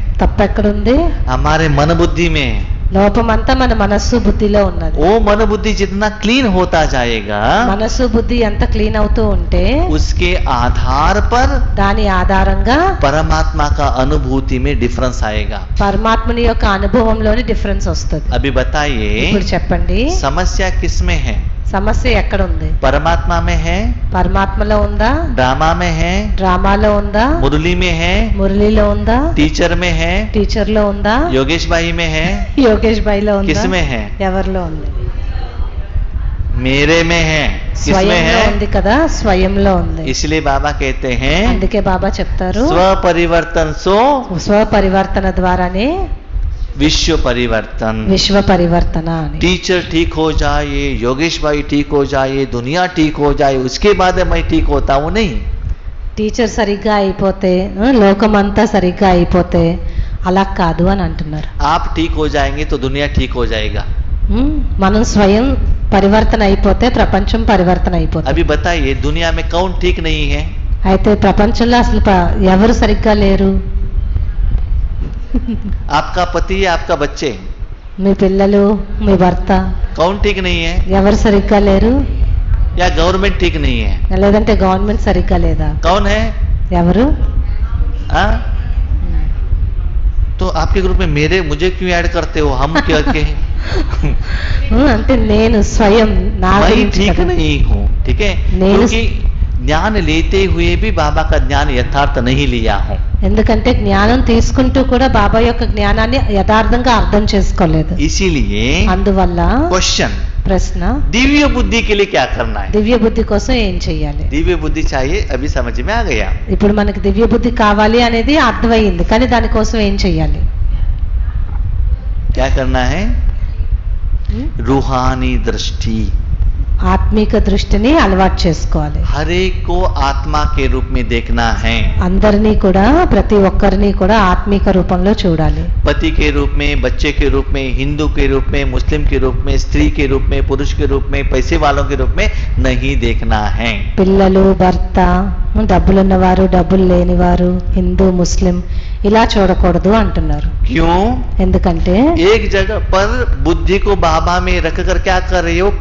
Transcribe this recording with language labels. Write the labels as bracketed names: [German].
[Telugu] తప్పు ఎక్కడుంది? [Hindi] हमारे मन बुद्धि में। [Telugu] లోపమంతా మన మనస్సు బుద్ధిలో ఉన్నది. [Hindi] वो मन बुद्धि जितना क्लीन होता जाएगा, [Telugu] మనస్సు బుద్ధి ఎంత క్లీన్ అవుతూ ఉంటే [Hindi] उसके आधार पर [Telugu] దాని ఆధారంగా [Hindi] परमात्मा का अनुभूति में डिफरेंस आएगा। [Telugu] పరమాత్ముని యొక్క అనుభవంలోని డిఫరెన్స్ వస్తుంది. [Hindi] अभी बताइए, [Telugu] ఇప్పుడు చెప్పండి, [Hindi] समस्या किसमें है? [Telugu] సమస్య ఎక్కడ ఉంది? [Hindi] परमात्मा में है, [Telugu] పరమాత్మలో ఉందా? [Hindi] ड्रामा में है, [Telugu] డ్రామాలో ఉందా? [Hindi] मुरली में है, [Telugu] మురళిలో ఉందా? [Hindi] टीचर में है, [Telugu] టీచర్లో ఉందా? [Hindi] योगेश भाई में है, [Telugu] యోగేష్ భాయ్లో ఉందా? [Hindi] किस में है? [Telugu] ఎవరిలో ఉంది? [Hindi] मेरे में है, किसमें [Telugu] స్వయంలో [Hindi] है? [Telugu] ఉంది కదా, స్వయంలో ఉంది. [Hindi] इसलिए बाबा कहते हैं [Telugu] అందుకే బాబా చెప్తారు, [Hindi] स्व परिवर्तन सो [Telugu] స్వపరివర్తన ద్వారానే [Hindi] विश्व परिवर्तन। [Telugu] విశ్వ పరివర్తన అని. [Hindi] टीचर ठीक हो जाए, योगेश भाई ठीक हो जाए, दुनिया ठीक हो जाए, उसके बाद मैं ठीक होता हूँ, नहीं। [Telugu] టీచర్ సరిగ్గా అయిపోతే లోకమంతా సరిగ్గా అయిపోతే అలా కాదు అని అంటున్నారు. [Hindi] आप ठीक हो जाएंगे तो दुनिया ठीक हो जाएगा। [Telugu] మనం స్వయం పరివర్తన అయిపోతే ప్రపంచం పరివర్తన అయిపోతుంది. [Hindi] अभी बताइए दुनिया में कौन ठीक नहीं है? [Telugu] అయితే ప్రపంచంలో అసలు ఎవరు సరిగ్గా లేరు? [Hindi] आपका पति या आपका बच्चे, [Telugu] మీ పిల్లలు, మీ భర్త [Hindi] कौन ठीक नहीं है? [Telugu] ఎవరు సరిగ్గా లేరు? [Hindi] या गवर्नमेंट ठीक नहीं है? [Telugu] లేదంటే గవర్నమెంట్ సరిగ్గా లేదా? [Hindi] कौन है? [Telugu] ఎవరు? [Hindi] हाँ? तो आपके ग्रुप में मुझे क्यों ऐड करते हो? हम क्या के [Telugu] అంటే నేను స్వయం నా [Hindi] मैं [Telugu] గురించి [Hindi] ठीक [Telugu] కదా. [Hindi] नहीं हूँ, ठीक है? [Telugu] నేను [Hindi] क्योंकि ज्ञान लेते हुए भी बाबा का ज्ञान यथार्थ नहीं लिया हूँ। [Telugu] ఎందుకంటే జ్ఞానం తీసుకుంటూ కూడా బాబా యొక్క జ్ఞానాన్ని యథార్థంగా అర్థం చేసుకోలేదు. [Hindi] इसीलिए [Telugu] అందువల్ల [Hindi] क्वेश्चन, [Telugu] ప్రశ్న, [Hindi] दिव्य बुद्धि के लिए क्या करना है? [Telugu] దివ్య బుద్ధి కోసం ఏం చెయ్యాలి? [Hindi] दिव्य बुद्धि चाहिए, अभी समझ में आ गया। [Telugu] ఇప్పుడు మనకి దివ్య బుద్ధి కావాలి అనేది అర్థమైంది, కానీ దానికోసం ఏం చెయ్యాలి? [Hindi] क्या करना है? रूहानी दृष्टि, [Telugu] ఆత్మీక దృష్టిని అలవాటు చేసుకోవాలి. [Hindi] हर एक को आत्मा के रूप में देखना है। [Telugu] అందరినీ కూడా, ప్రతి ఒక్కరిని కూడా ఆత్మీక రూపంలో చూడాలి. [Hindi] पति के रूप में, बच्चे के रूप में, हिंदू के रूप में, मुस्लिम के रूप में, स्त्री के रूप में, पुरुष के रूप में, पैसे वालों के रूप में नहीं देखना है। [Telugu] పిల్లలు, భర్త, డబ్బులున్నవారు, డబ్బులు లేనివారు, హిందూ, ముస్లిం ఇలా చూడకూడదు అంటున్నారు. [Hindi] क्यों? [Telugu] ఎందుకంటే [Hindi] एक जगह पर बुद्धि को बाबा में रखकर क्या कर रहे हो?